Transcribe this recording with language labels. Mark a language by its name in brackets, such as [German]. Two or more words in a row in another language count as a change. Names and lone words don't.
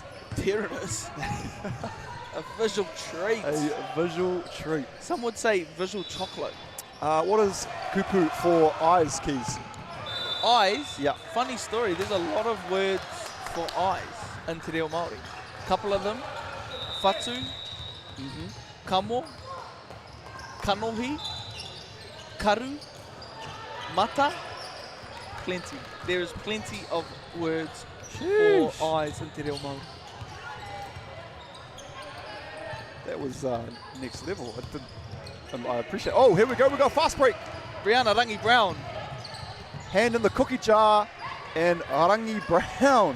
[English] There it is. A visual treat. A visual treat. Some would say visual chocolate. What is kupu for eyes, Keys? Eyes? Yeah. Funny story, there's a lot of words for eyes in Te Reo Māori. A couple of them, [Māori] whatu, kamo, kanohi, karu, mata, [English] plenty. There is plenty of words for eyes in Te Reo Māori. That was next level. I appreciate. Oh, here we go. We got a fast break. Brianna Rangi Brown. Hand in the cookie jar, and Rangi Brown.